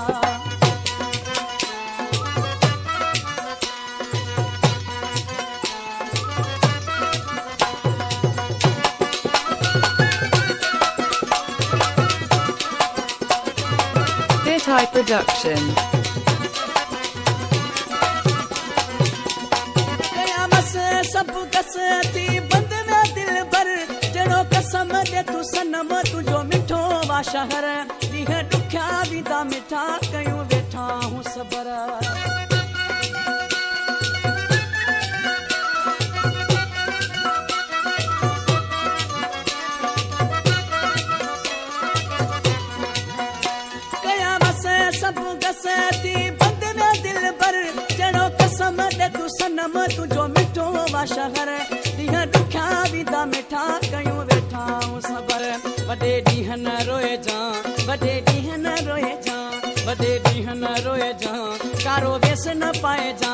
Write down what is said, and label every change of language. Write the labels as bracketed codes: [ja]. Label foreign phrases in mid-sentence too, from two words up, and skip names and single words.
[en] High Production. [sd] सब कस थी बंद में दिल भर, जड़ो कसम दे तू सनम तुझो मिठो वा शहर। ॾींहं ॾुखिया विदा मिठा कयूं वेठा हूं सबर। सब गस थी बंद में दिल भर, जड़ो कसम दे तू सनम तुझो मिठो वा शहर। ॾींहं ॾुखिया विदा मिठा कयूं वेठा हूं सबर। वॾे ॾींहं न रोए जा, वॾे ॾींहं न रोए जा, वॾे ॾींहं न रोए जा, कारो वेस न पाए जा।